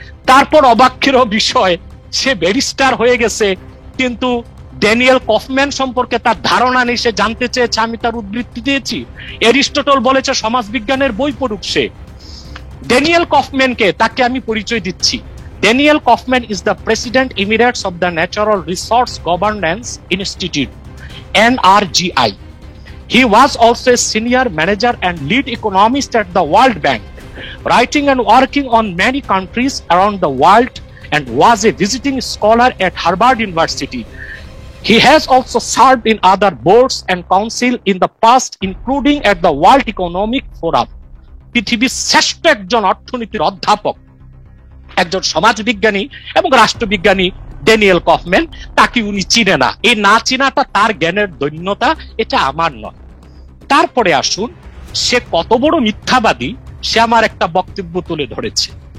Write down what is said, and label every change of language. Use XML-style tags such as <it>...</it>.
<bn>তারপর অবাক্ষের বিষয়, সে ব্যারিস্টার হয়ে গেছে, কিন্তু ড্যানিয়েল কফম্যান সম্পর্কে তার ধারণা নেই। সে জানতে চেয়েছে, আমি তার উদ্ধৃতি দিয়েছি। এরিস্টটল বলেছে সমাজবিজ্ঞানের বই পড়ুক সে। ড্যানিয়েল কফম্যানকে, তাকে আমি পরিচয় দিচ্ছি।</bn> <en>Daniel Kaufmann is the President Emeritus of the Natural Resource Governance Institute, NRGI. He was also a senior manager and lead economist at the World Bank, writing and working on many countries around the world, and was a visiting scholar at Harvard University. He has also served in other boards and council in the past, including at the World Economic Forum.</en> <bn>পৃথিবীর শ্রেষ্ঠ একজন অর্থনীতির অধ্যাপক, একজন সমাজবিজ্ঞানী এবং রাষ্ট্রবিজ্ঞানী Daniel Kaufman. তাকে উনি চিনে না। এই না চিনাটা তার জ্ঞানের দৈন্যতা, এটা আমার নয়। তারপরে আসুন, সে কত বড় মিথ্যাবাদী সে আমার একটা বক্তব্য তুলে ধরেছে।</bn>